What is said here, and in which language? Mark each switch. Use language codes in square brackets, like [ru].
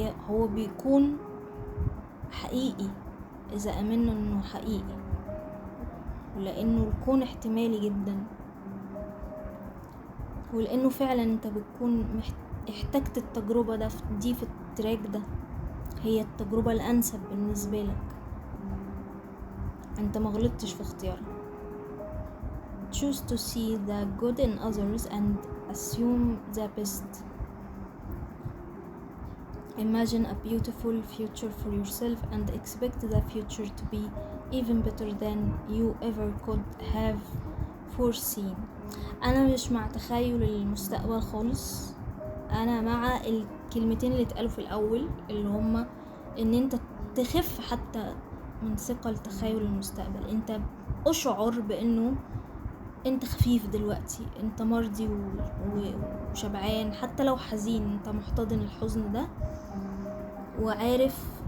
[ar] هو بيكون حقيقي إذا أمنا أنه حقيقي، ولأنه الكون احتمالي جدا، ولأنه فعلا أنت بتكون احتجت التجربة دي في التراك ده، هي التجربة الأنسب بالنسبة لك. أنت مغلطتش في اختيارك. [en] Choose to see the good in others and assume the best. Imagine a beautiful future for yourself and expect the future to be even better than you ever could have foreseen. [ar] أنا مش مع تخيل المستقبل خالص. أنا مع الكلمتين اللي اتقالوا في الأول، اللي هما إن أنت تخف حتى من ثقل تخيل المستقبل. أنت أشعر بأنه أنت خفيف دلوقتي، أنت مرضي وشبعان، حتى لو حزين أنت محتضن الحزن ده وعارف